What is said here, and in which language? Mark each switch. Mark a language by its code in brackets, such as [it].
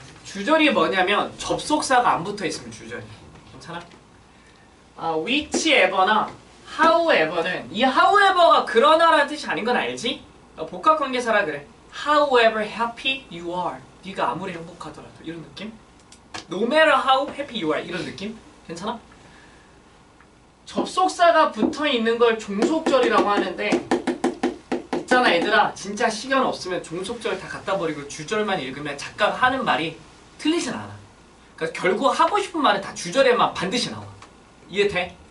[ko] 주절이 뭐냐면 접속사가 안 붙어 있으면 주절이. 괜찮아? whichever나 however는 이 however가 그러나라는 뜻이 아닌 건 알지? 복합관계사라 그래. [en] However happy you are. [ko] 네가 아무리 행복하더라도 이런 느낌? [en] No matter how happy you are [ko] 이런 느낌? 괜찮아? 접속사가 붙어 있는 걸 종속절이라고 하는데 있잖아 얘들아 진짜 시간 없으면 종속절 다 갖다 버리고 주절만 읽으면 작가가 하는 말이 틀리진 않아. 그러니까 결국 하고 싶은 말은 다 주절에만 반드시 나와. 이해돼?